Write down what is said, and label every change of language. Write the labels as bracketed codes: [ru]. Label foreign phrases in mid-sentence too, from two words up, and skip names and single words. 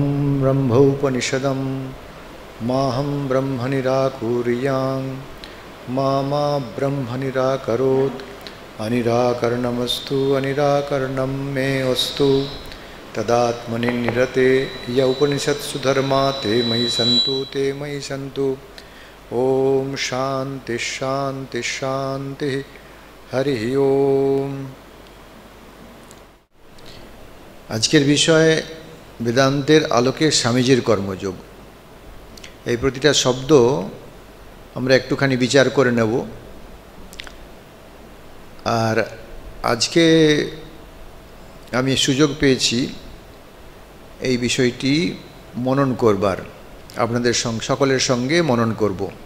[sa] ब्रह्मोपनिषदं माहं ब्रह्म निराकुर्यां मा ब्रह्म निराकरोत् अनिराकरणमस्तु अनिराकरणं मे अस्तु तदात्मनि निरते य उपनिषत्सु धर्मा ते मयि सन्तु ओम शांति शांति शांति हरि ओम। [bn] আজকের বিষয় বেদান্তের আলোকে স্বামীজীর কর্মযোগ। এই প্রতিটা শব্দ আমরা একটুখানি বিচার করে নেব। আর আজকে আমি সুযোগ পেয়েছি এই বিষয়টি মনন করবার, আপনাদের সকলের সঙ্গে মনন করব।